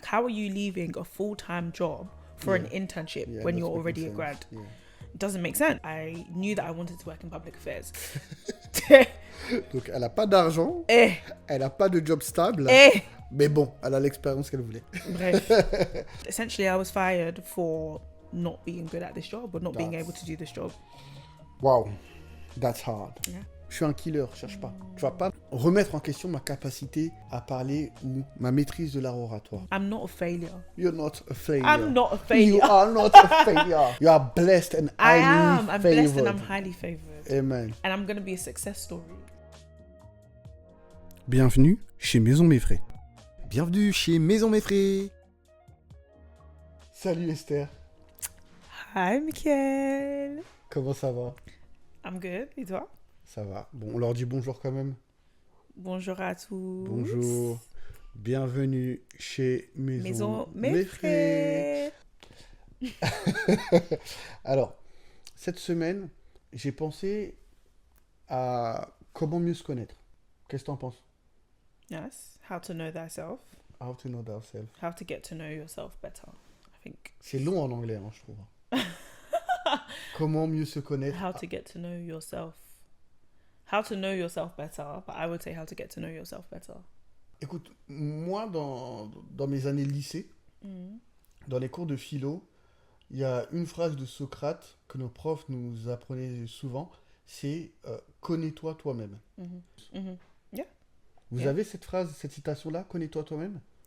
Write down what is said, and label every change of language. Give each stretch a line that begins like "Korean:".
English: how are you leaving a full-time job for an internship when you're already a grad? Yeah. It doesn't make sense. I knew that I wanted to work in public affairs.
French: Donc, elle n'a pas d'argent, elle n'a pas de job stable, mais bon, elle a l'expérience qu'elle voulait. Bref.
English: Essentially, I was fired for not being good at this job or not being able to do this job. Wow, that's hard. Yeah.
French: Je suis un killer, cherche pas. Tu vas pas remettre en question ma capacité à parler ou ma maîtrise de l'art oratoire.
English: I'm not a failure. You're not a failure. I'm not a failure. You are not a failure. You are blessed and I highly am. I'm favored. blessed and I'm highly favored. Amen. And I'm going to be a success story.
French: Bienvenue chez Maison Mefre. Bienvenue chez Maison Mefre. Salut Esther.
English: Hi, Micaël.
French: Comment ça va?
English: I'm good.
French: Et toi? Ça va. Bon, on leur dit bonjour quand même. Bonjour à tous. Bonjour. Bienvenue chez Maison Mefre. Mefre. Alors, cette semaine, j'ai pensé à comment mieux se connaître. Qu'est-ce que tu en penses?
English: Yes. How to know thyself. How to know thyself. How to get to know yourself better, I think.
French: C'est long en anglais, hein, je trouve. Comment mieux se connaître?
English: How to get to know yourself. How to know yourself better, but I would say how to get to know yourself better.
French: Écoute, moi, dans mes années de lycée, dans les cours de philo, il y a une phrase de Socrate que nos profs nous apprenaient souvent, c'est connais-toi toi-même.
English: Yeah.
French: Vous avez cette phrase, cette citation-là, connais-toi toi-même?